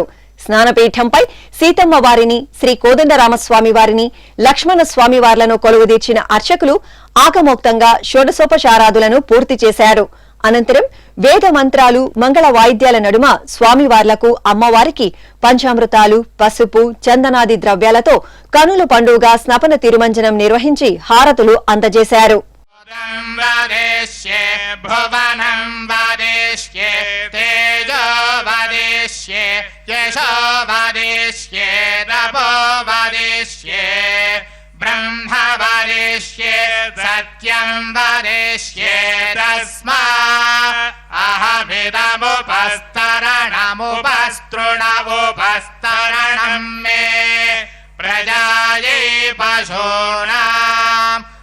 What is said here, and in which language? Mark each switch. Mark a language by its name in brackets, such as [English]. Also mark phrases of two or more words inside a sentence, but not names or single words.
[Telugu] స్నానపీఠంపై సీతమ్మ వారిని, శ్రీ కోదండరామస్వామి వారిని, లక్ష్మణ స్వామి వార్లను కొలువుదీర్చిన అర్చకులు ఆగమోక్తంగా షోడశోపచారాదులను పూర్తి చేశారు. అనంతరం వేద మంత్రాలు, మంగళ వాయిద్యాల నడుమ స్వామివార్లకు, అమ్మవారికి పంచామృతాలు, పసుపు, చందనాది ద్రవ్యాలతో కనుల పండుగగా స్నపన తిరుమంజనం నిర్వహించి హారతులు అందజేశారు. [Sanskrit] ब्रह्म वरिष्ये सत्यं वरिष्ये तस्मा अहमिदमुपस्तरणमुपस्तृणमुपस्तरणं मे प्रजायै पशूनां